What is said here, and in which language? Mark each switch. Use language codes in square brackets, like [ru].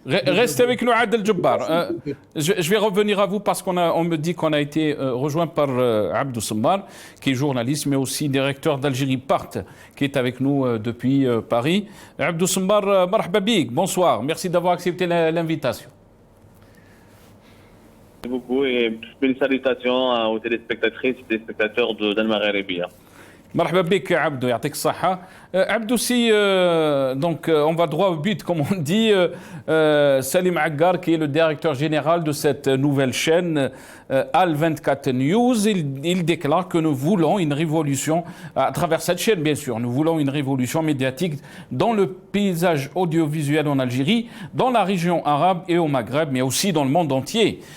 [fr] Restez avec nous, Adel Djebbar. Je vais revenir à vous parce qu'on me dit qu'on a été rejoint par Abdou Semmar, qui est journaliste, mais aussi directeur d'Algérie Part, qui est avec nous depuis Paris. Abdou Semmar, [ar] marhaba bik, [fr] bonsoir. Merci d'avoir accepté l'invitation. Merci beaucoup et mes salutations aux téléspectatrices et téléspectateurs d'Al Magharibiya. [ar] مرحبا بك عبدو يعطيك الصحة. [fr] عبدو سي donc on va droit au but comme on dit. Salim Aggar qui est le directeur général de cette nouvelle chaîne Al 24 News, il déclare que nous voulons une révolution à travers cette chaîne, bien sûr. Nous voulons une révolution médiatique dans le paysage audiovisuel en Algérie, dans la région arabe et au Maghreb, mais aussi dans le monde entier.